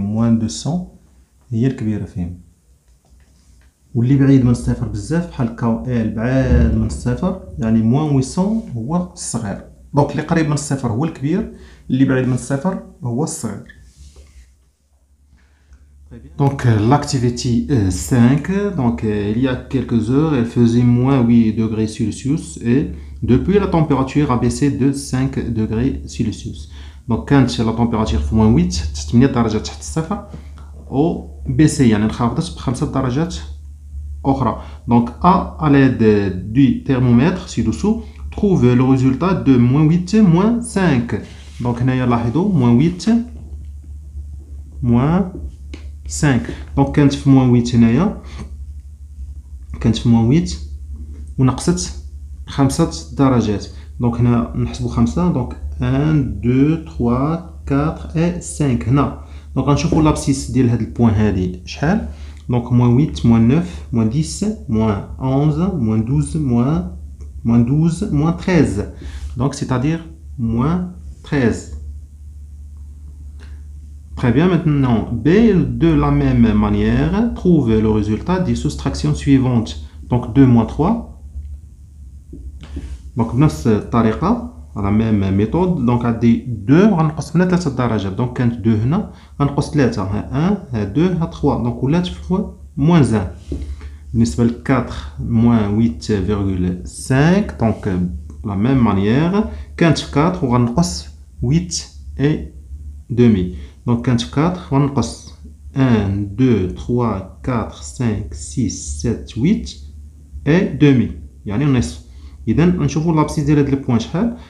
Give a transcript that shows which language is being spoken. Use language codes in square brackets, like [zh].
[ar] موان 200 هي الكبيره فيهم، واللي بعيد من الصفر بزاف بحال كاو ال بعاد من الصفر، يعني موان 800 هو الصغير. دونك اللي قريب من الصفر هو الكبير، اللي بعيد من الصفر هو الصغير. [fr] Donc l'activité 5, donc il y a quelques heures, elle faisait moins 8 degrés Celsius et depuis la température a baissé de 5 degrés Celsius. Donc quand la température fait moins 8, [ar] 8 درجات تحت الصفر، و baissé يعني انخفضت ب5 درجات أخرى. [fr] Donc à l'aide du thermomètre ci-dessous, trouve le résultat de moins 8, moins 5. Donc [ar] هنايا لاحظوا [fr] moins 8, moins 5. [ar] دونك كانت في موان 8 هنايا، كانت في موان 8 ونقصت 5 درجات. دونك هنا نحسبوا 5، دونك 1 2 3 4 و 5 هنا. دونك غنشوفوا لابسيس ديال هاد البوان هادي شحال. دونك موان 8 موان 9 موان 10 موان 11 موان 12 موان 12 موان 13. دونك c'est-à-dire موان 13. [fr] Très bien, maintenant, B, de la même manière, trouve le résultat des soustractions suivantes. Donc 2 moins 3. Donc [ar] بنفس الطريقة، [fr] la même méthode. [ar] Donc عندي 2 غنقص منها 3 درجات. Donc كانت 2 هنا غنقص 3، ها 1 ها 2 ها 3. Donc ولات في moins 1. بالنسبة ل 4 moins 8,5. [fr] Donc la même manière [ar] كانت في 4 وغنقص 8 [fr] et demi. [ar] Donc كانت في 4 غنقص 1 2 3 4 5 6 7 8 et demi يعني نصف. إذا نشوفوا لابسيس ديال هاد البوان شحال.